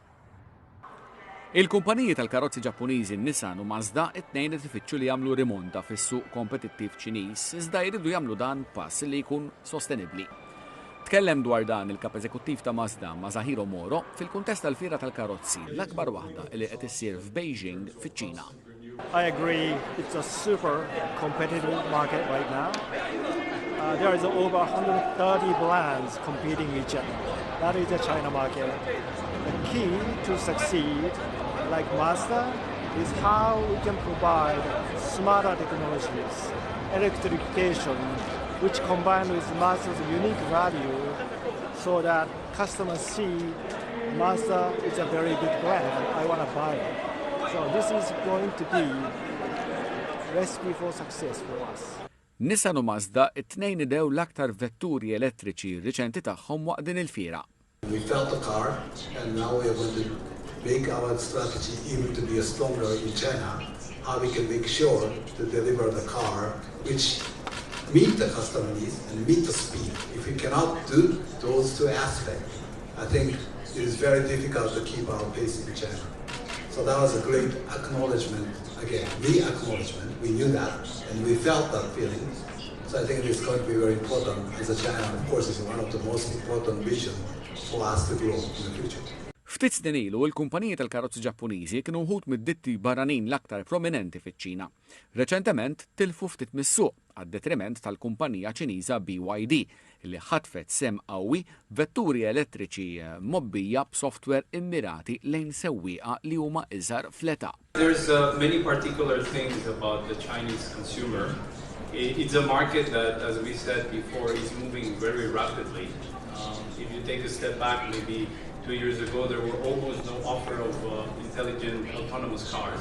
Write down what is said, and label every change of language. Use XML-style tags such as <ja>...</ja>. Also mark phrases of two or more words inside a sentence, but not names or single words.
<mt>Il-kumpaniji tal-karozzi Ġappuniżi Nissan u Mazda it-tnejn qed ifittxu li jagħmlu rimonta fis-suq kompetittiv Ċiniż iżda jridu jagħmlu dan pass li jkun sostenibbli. Tkellem dwar dan il-kap eżekuttiv ta' Mazda Masahiro Moro fil-kuntest tal-fiera tal-karozzi l-akbar waħda li qed issir f'Beijing fiċ-Ċina.</mt> <en>I agree it's a super competitive market right now. There is over 130 brands competing with each other. That is the China market. The key to succeed, like Mazda, is how we can provide smarter technologies, electrification, which combined with Mazda's unique value so that customers see Mazda is a very good brand, I want to buy it. So this is going to be recipe for success for us.</en> <mt>Nissan u Mazda it-tnejn idew l-aktar vetturi elettriċi riċenti tagħhom waqt din il-fiera.</mt> <en>We felt the car, and now we are going to make our strategy even to be stronger in China, how we can make sure to deliver the car which meet the customer needs and meet the speed. If we cannot do those two aspects, I think it is very difficult to keep our pace in China. So that was a great acknowledgement, again, re-acknowledgement. We knew that, and we felt that feeling. So I think it is going to be very important as a China, of course, is one of the most important vision for us to grow in the future.</en> <mt>Ftit snin ilu, il-kumpaniji tal-karozzi Ġappuniżi kienu wħud mid-ditti barranin l-aktar prominenti fiċ-Ċina. Reċentement tilfu ftit mis-suq għad-detriment tal-kumpanija Ċiniża BYD li ħatfet sem qawwi vetturi elettriċi mobbija b'software immirati lejn sewwieqa li huma iżgħar fl-età.</mt> <en>There's many particular things about the Chinese consumer. It's a market that, as we said before, is moving very rapidly. If you take a step back, maybe 2 years ago, there were almost no offer of intelligent autonomous cars.</en>